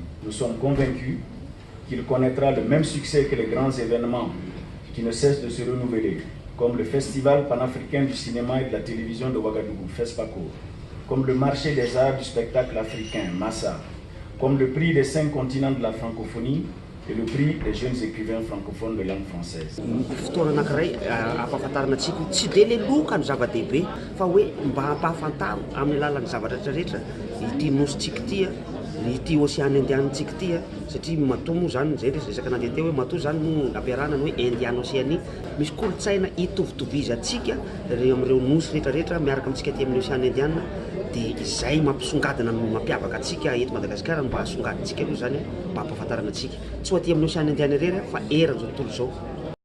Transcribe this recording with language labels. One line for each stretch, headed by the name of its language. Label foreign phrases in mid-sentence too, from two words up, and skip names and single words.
French: Nous sommes convaincus qu'il connaîtra le même succès que les grands événements qui ne cessent de se renouveler, comme le Festival panafricain du cinéma et de la télévision de Ouagadougou, FESPACO, comme le marché des arts du spectacle africain, Massa, comme le prix des 5 continents de la francophonie et le prix des jeunes écrivains francophones de langue française.
Malagasy: Fotoana anankiray ampahafantarana antsika tsy dia leloka ny zava-dehibe fa hoe mba hampahafantaro amin'ny alalan'ny zavatra rehetrarehetra ity nositsika ity ity
French: océan indianitsika
Malagasy: ity satria matoa moa zany zay resaka nandeha teo hoe matoa zany no ampiarahana ny hoe
French: Indian Océanie
Malagasy: misy kolontsaina itovitovizantsika amin'ireo nosy rehetrarehetra miaraka amintsika aty amin'ny
French: océan Indian
Malagasy: dia izay mampisongadina mampiavaka antsika eto Madagasikara mba hasongadintsika aloha zany mba hampahafantarana antsika tsy ho aty amin'ny
French: océan Indian
Malagasy: irery fa eran'izao tontolo izao.